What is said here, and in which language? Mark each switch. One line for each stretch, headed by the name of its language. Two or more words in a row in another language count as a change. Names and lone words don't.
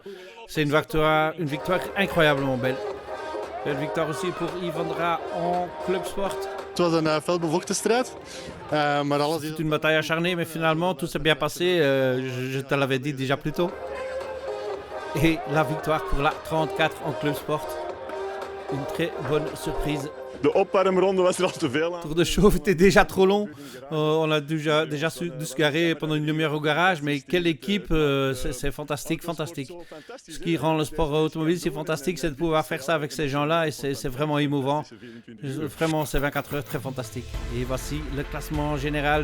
French: C'est une victoire incroyablement belle. Belle victoire aussi pour Yvondra en Club Sport. C'est une bataille acharnée, mais finalement tout s'est bien passé. Je te l'avais dit déjà plus tôt. Et la victoire pour la 34 en Club Sport. une très bonne surprise.
Dutch: De opwarmronde was al te veel aan.
French: Le tour de chauffe était déjà trop long. On a déjà dû se garer pendant une demi-heure au garage, mais quelle équipe, c'est fantastique, fantastique. Ce qui rend le sport automobile si fantastique, c'est de pouvoir faire ça avec ces gens-là et c'est vraiment émouvant. Vraiment, c'est 24 heures très fantastique. Et voici le classement général.